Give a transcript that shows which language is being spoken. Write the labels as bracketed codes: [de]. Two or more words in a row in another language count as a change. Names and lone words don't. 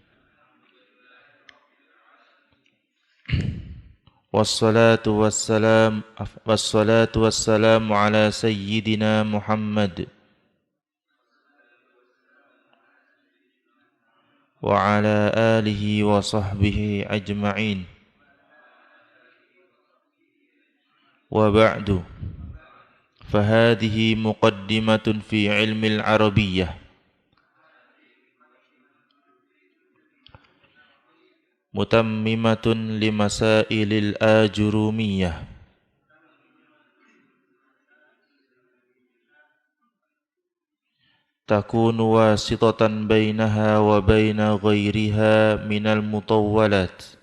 [ar] والصلاة والسلام على سيدنا محمد وعلى آله وصحبه أجمعين. وبعد. فهذه مقدمة في علم العربية. متممة لمسائل الآجرومية. تكون واسطة بينها وبين غيرها من المطولات.